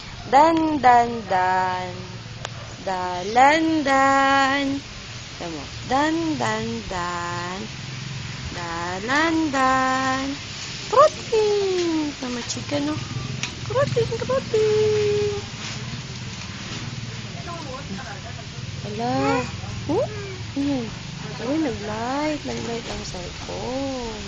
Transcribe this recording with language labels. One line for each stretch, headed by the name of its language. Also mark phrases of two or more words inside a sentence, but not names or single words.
Filipino: Dan, dan, dan. Dalandan. Tama. Dan, dan, dan. Dalandan.
English: Protein. Tama, chicken, no? Protein, protein.
Filipino: Hala. Oh? Uy, nag-light. Nag-light ang cellphone.